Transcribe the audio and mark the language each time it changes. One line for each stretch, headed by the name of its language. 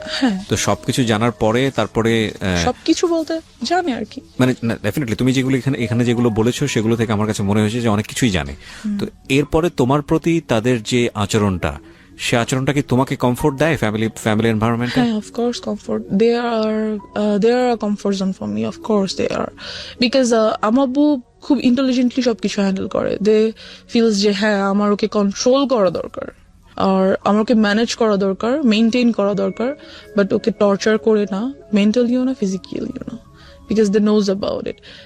Bangla: হ্যাঁ, তো সবকিছু জানার পরে তারপরে সবকিছু বলতে জানে আর কি। মানে ডেফিনেটলি তুমি যেগুলো এখানে যেগুলো বলেছো সেগুলো থেকে আমার কাছে মনে হয়েছে যে অনেক কিছুই জানে। তো এরপরে তোমার প্রতি তাদের যে আচরণটা, সে আচরণটা কি তোমাকে কমফোর্ট দেয় ফ্যামিলি এনভায়রনমেন্টে?
English: হ্যাঁ, of course comfort. They are a comfort zone for me. Of course they are.
Bangla: Because আমার আব্বু খুব ইন্টেলিজেন্টলি সবকিছু হ্যান্ডেল করে।
English: They feels
Bangla: যে হ্যাঁ আমার ওকে কন্ট্রোল করা দরকার, আর আমার ওকে ম্যানেজ করা দরকার, মেনটেন করা দরকার, বাট ওকে টর্চার করে না, মেন্টালিও না, ফিজিক্যালিও না,
English: Because they knows about it.